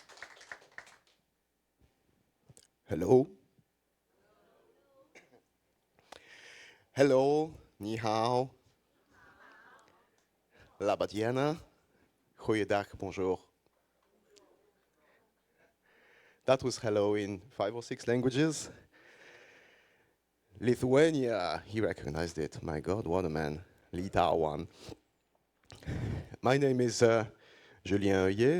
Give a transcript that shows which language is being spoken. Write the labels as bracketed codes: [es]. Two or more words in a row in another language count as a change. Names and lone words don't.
[en] Hello. Hello, [zh] 你好. Labadiana. [en] Goeiedag, bonjour. That was hello in 5 or 6 languages. Lithuania, he recognized it. My God, what a man. Litauan. My name is Julien Heuillet.